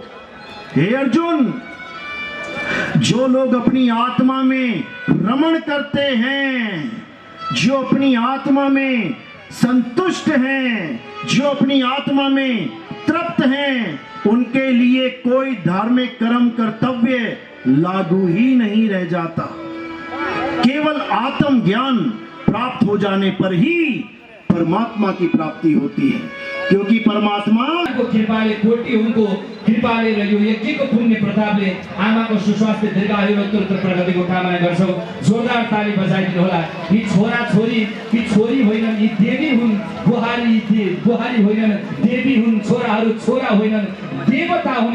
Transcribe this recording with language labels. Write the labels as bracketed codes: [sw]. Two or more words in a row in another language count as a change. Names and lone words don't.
[hi] हे अर्जुन, जो लोग अपनी आत्मा में रमण करते हैं, जो अपनी आत्मा में संतुष्ट हैं, जो अपनी आत्मा में तृप्त हैं, उनके लिए कोई धार्मिक कर्म कर्तव्य लागू ही नहीं रह जाता। केवल आत्म ज्ञान प्राप्त हो जाने पर ही परमात्मा की प्राप्ति होती है, क्योंकि परमात्मा [ne] को कृपाले कोटि उनको कृपाले र यो यज्ञको पुण्य प्रतापले आमाको सुस्वास्थ्य दीर्घायु र उत्तरोत्तर प्रगतिको कामना गर्छौं। जोरदार ताली बजाइदिनु होला। यी छोरा छोरी, यी छोरी होइनन्, यी देवी हुन्। बुहारी होइनन्, देवी हुन्। छोराहरू छोरा होइनन्, देवता हुन्।